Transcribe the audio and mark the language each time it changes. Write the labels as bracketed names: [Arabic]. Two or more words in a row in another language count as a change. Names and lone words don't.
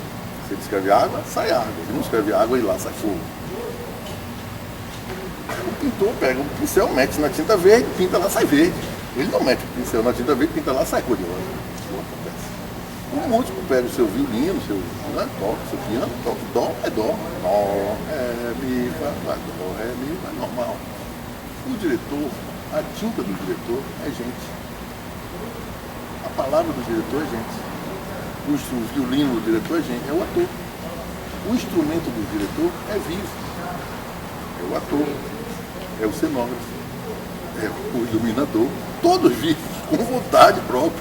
[Portuguese] Se ele escreve água, sai água. Ele não escreve água e lá sai fogo. O pintor pega um pincel, mete na tinta verde, pinta lá, sai verde. Ele não mete o pincel na tinta verde, pinta lá, sai cor de rosa. Isso acontece. O músico pega o seu violino, toca o seu piano, toca dó, é dó. Dó, é, mi, fá, dó, é, mi, é normal. O diretor, a tinta do diretor é gente. A palavra do diretor é gente. O violino do diretor é gente, é o ator. O instrumento do diretor é vivo. É o ator, é o cenógrafo, é o iluminador, todos vivos, com vontade própria.